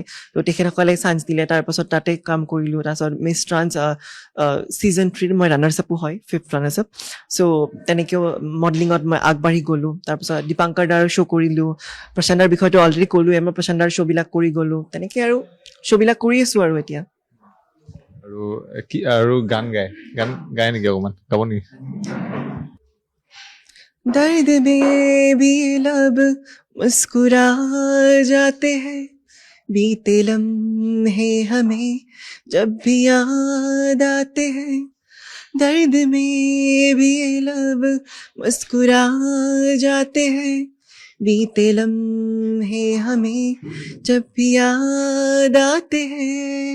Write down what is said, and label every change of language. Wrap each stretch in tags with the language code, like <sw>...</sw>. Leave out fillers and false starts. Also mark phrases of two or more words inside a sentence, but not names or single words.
<as>তো তেখেতসকলে চান্স দিলে, তাৰপাছত তাতে কাম কৰিলোঁ। তাৰপাছত মিছ ট্ৰান্স ছিজন 3 মই</as> <en>runners up</en> <as>হয়,</as> <en>5th runners up.</en> <as>চ' তেনেকৈও মডেলিঙত মই আগবাঢ়ি গ'লোঁ। তাৰপিছত দীপাংকৰ দাৰ শ্ব' কৰিলোঁ। প্ৰশান্তৰ বিষয়টো অলৰেডি ক'লোৱে, মই প্ৰশান্তৰ শ্ব'বিলাক কৰি গ'লোঁ। তেনেকৈ আৰু শ্ব'বিলাক কৰি আছোঁ আৰু এতিয়া। আৰু কি আৰু গান গায় নেকি অকণমান, গাব নেকি?</as> <hi>दर्द में भी लब मुस्कुरा जाते हैं, बीते लम्हे हमें जब भी याद आते हैं। दर्द में भी लब मुस्कुरा जाते हैं, बीते लम्हे हमें जब भी याद आते हैं।</hi>